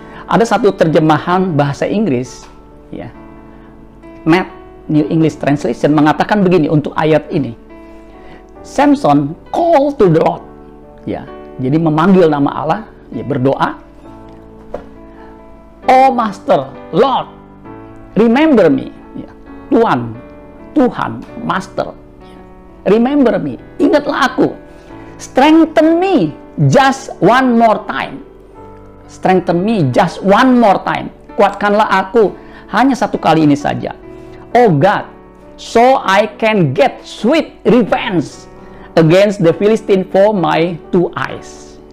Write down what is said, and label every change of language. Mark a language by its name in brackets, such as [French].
[Indonesian] Ada satu terjemahan bahasa Inggris, ya, New English Translation, mengatakan begini untuk ayat ini. [English] Samson call to the Lord. [Indonesian] Ya, jadi memanggil nama Allah, ya, berdoa. [English] Oh Master, Lord, remember me. [Indonesian] Ya, Tuhan, Master. Ya, [English] remember me, [Indonesian] ingatlah aku. [English] Strengthen me just one more time. Strengthen me just one more time. [Indonesian] Kuatkanlah aku hanya satu kali ini saja. [English] Oh God, so I can get sweet revenge against the Philistine for my two eyes.